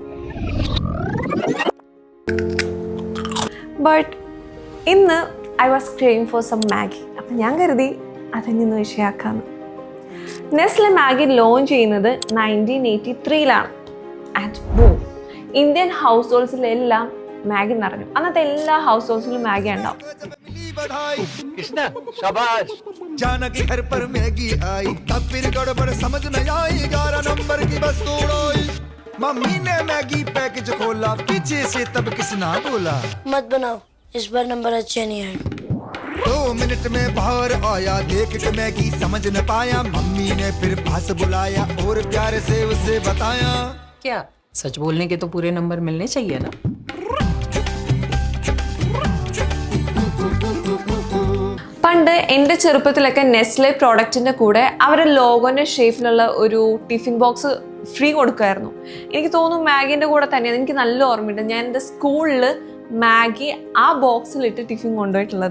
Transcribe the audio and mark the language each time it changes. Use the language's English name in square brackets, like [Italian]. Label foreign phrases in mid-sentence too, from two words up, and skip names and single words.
[English] but ഇന്ന് I was craving for some Maggi. [Malayalam] അപ്പം ഞാൻ കരുതി അതിൽ വിഷയമാക്കാമെന്ന്. നെസ്ലെ മാഗി ലോഞ്ച് ചെയ്യുന്നത് 1983 [English] and boom, Indian households [Malayalam] മാഗി നിറഞ്ഞു. അന്നത്തെ എല്ലാ [English] households [Malayalam] മാഗി ഉണ്ടാവും. [Hindi] मम्मी ने मैगी पैकेज खोला, पीछे से तब किसना बोला मत बनाओ, इस बार नंबर अच्छे नहीं आए. 2 मिनट में बाहर आया, देख के मैगी समझ न पाया. मम्मी ने फिर पास बुलाया और प्यार से उसे बताया, क्या सच बोलने के तो पूरे नंबर मिलने चाहिए ना. [Malayalam] പണ്ട് എൻ്റെ ചെറുപ്പത്തിലൊക്കെ നെസ്ലെ പ്രോഡക്റ്റിൻ്റെ കൂടെ അവരുടെ ലോഗോൻ്റെ ഷേപ്പിലുള്ള ഒരു [English] tiffin box [Malayalam] ഫ്രീ കൊടുക്കുമായിരുന്നു. എനിക്ക് തോന്നുന്നു മാഗീൻ്റെ കൂടെ തന്നെയാണ്. എനിക്ക് നല്ല ഓർമ്മയുണ്ട്. ഞാൻ എൻ്റെ സ്കൂളിൽ മാഗി ആ ബോക്സിലിട്ട് ടിഫിൻ കൊണ്ടുപോയിട്ടുള്ളത്.